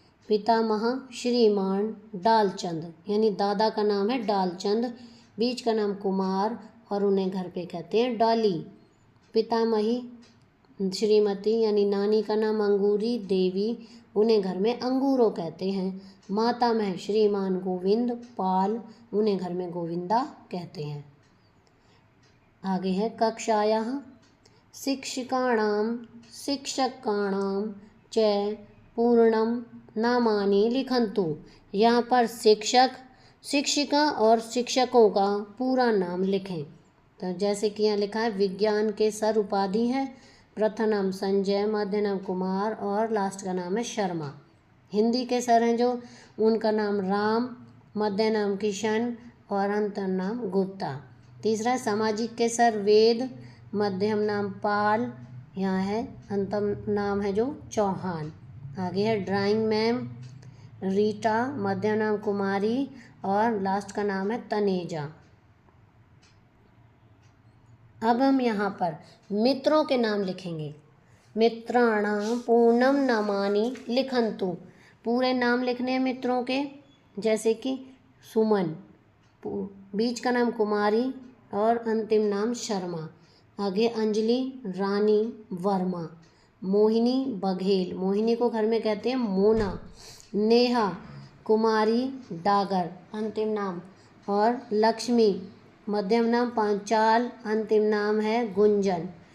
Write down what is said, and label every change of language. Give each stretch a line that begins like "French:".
Hindi: पितामह श्रीमान डालचंद, यानी दादा का नाम है डालचंद, बीच का नाम कुमार और उन्हें घर पे कहते हैं डॉली। पितामही श्रीमती यानी नानी का नाम अंगूरी देवी, उन्हें घर में अंगूरो कहते हैं। मातामह श्रीमान गोविंद पाल, उन्हें घर में गोविंदा कहते हैं। आगे है
Sanskrit: कक्षायाः शिक्षिकाणां शिक्षकाणां च पूर्णं नामानि लिखन्तु।
Hindi: यहाँ पर शिक्षक शिक्षिका और शिक्षकों का पूरा नाम लिखें। तो जैसे कि यहाँ लिखा है विज्ञान के सर उपाधि है, प्रथम नाम संजय, मध्य नाम कुमार और लास्ट का नाम है शर्मा। हिंदी के सर हैं जो, उनका नाम राम, मध्य नाम किशन और अंतिम नाम गुप्ता। तीसरा सामाजिक के सर वेद, मध्यम नाम पाल, यहाँ है अंतिम नाम है जो चौहान। आगे है ड्राइंग मैम रीटा, मध्यम नाम कुमारी और लास्ट का नाम है तनेजा। अब हम यहाँ पर मित्रों के नाम लिखेंगे।
Sanskrit: मित्राणां पूर्णम नामानि लिखन्तु।
Hindi: पूरे नाम लिखने हैं मित्रों के, जैसे कि सुमन, बीच का नाम कुमारी और अंतिम नाम शर्मा। आगे अंजलि रानी वर्मा, मोहिनी बघेल, मोहिनी को घर में कहते हैं मोना, नेहा कुमारी डागर अंतिम नाम, और लक्ष्मी मध्यम नाम पांचाल, अंतिम नाम है गुंजन।